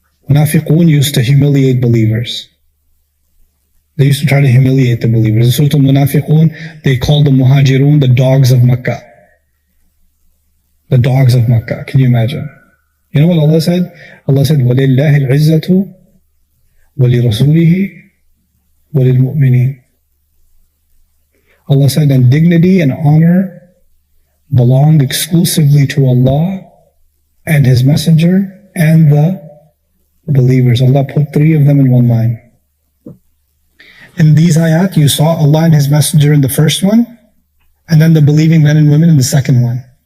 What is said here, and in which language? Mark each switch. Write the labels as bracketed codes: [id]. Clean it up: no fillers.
[en] Munafiqun used to humiliate believers. They used to try to humiliate the believers. In Surah Al-Munafiqun, they called the Muhajirun the dogs of Makkah. The dogs of Makkah. Can you imagine? You know what Allah said? Allah said, [ar] وَلِلَّهِ الْعِزَّةُ وَلِرَسُولِهِ وَلِلْمُؤْمِنِينَ. [en] Allah said, and dignity and honor belong exclusively to Allah and His Messenger and the believers. Allah put three of them in one line. In these ayat, you saw Allah and His Messenger in the first one, and then the believing men and women in the second one.